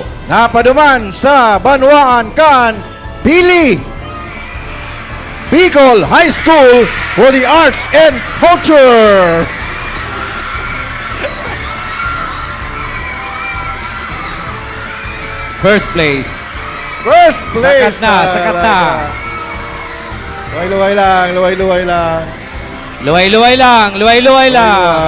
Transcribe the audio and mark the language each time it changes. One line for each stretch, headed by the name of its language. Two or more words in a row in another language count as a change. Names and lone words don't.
Bikol: Napaduman sa Banwaan Kan, Pili, Bicol High School for the Arts and Culture.
English: first place.
Bikol: Sakat na. Luway-luway lang. Luway-luway lang.